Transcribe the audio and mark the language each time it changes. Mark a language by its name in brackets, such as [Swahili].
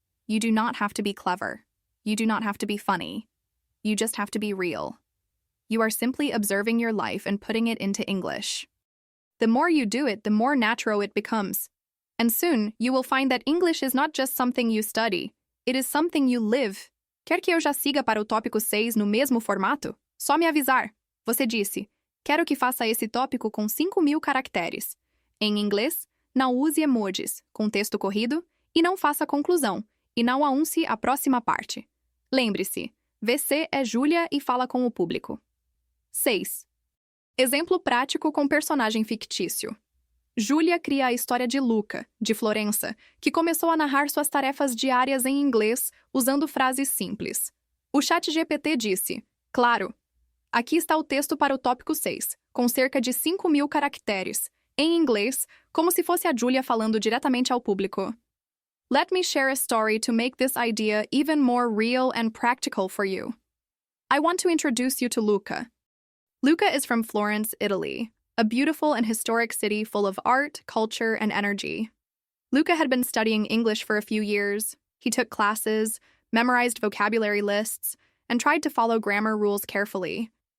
[English] You do not have to be clever. You do not have to be funny. You just have to be real. You are simply observing your life and putting it into English. The more you do it, the more natural it becomes. And soon, you will find that English is not just something you study. It is something you live. [Portuguese] Quer que eu já siga para o tópico 6 no mesmo formato? Só me avisar. Você disse, quero que faça esse tópico com 5.000 caracteres. Em inglês, não use emojis, com texto corrido, e não faça conclusão, e não anuncie a próxima parte. Lembre-se, você é Júlia e fala com o público. 6. Exemplo prático com personagem fictício. Júlia cria a história de Luca, de Florença, que começou a narrar suas tarefas diárias em inglês usando frases simples. O ChatGPT disse: Claro, aqui está o texto para o tópico 6, com cerca de 5.000 caracteres, em inglês, como se fosse a Júlia falando diretamente ao público. [English] Let me share a story to make this idea even more real and practical for you. I want to introduce you to Luca. Luca is from Florence, Italy, a beautiful and historic city full of art, culture, and energy. Luca had been studying English for a few years. He took classes, memorized vocabulary lists, and tried to follow grammar rules carefully.